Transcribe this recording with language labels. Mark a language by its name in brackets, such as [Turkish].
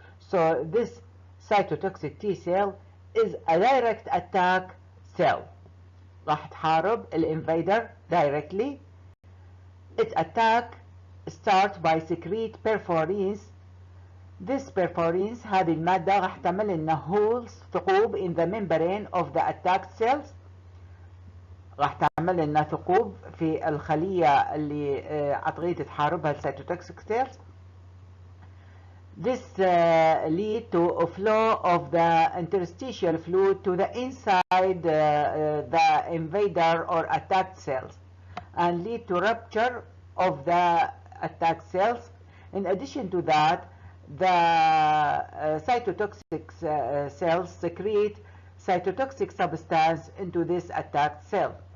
[English] So this cytotoxic T cell is a direct attack cell. [Arabic] راح تحارب الانفيدر [English] directly. Its attack starts by secrete perforins. This perforins [Arabic] هذه المادة راح تعمل لنا [English] holes [Arabic] ثقوب [English] in the membrane of the attacked cells. [Arabic] راح تعمل لنا ثقوب في الخلية اللي عطرية تحاربها السيتوتوكسيك cells. [English] This lead to a flow of the interstitial fluid to the inside the invader or attacked cells and lead to rupture of the attacked cells. In addition to that, the cytotoxic cells secrete cytotoxic substance into this attacked cell.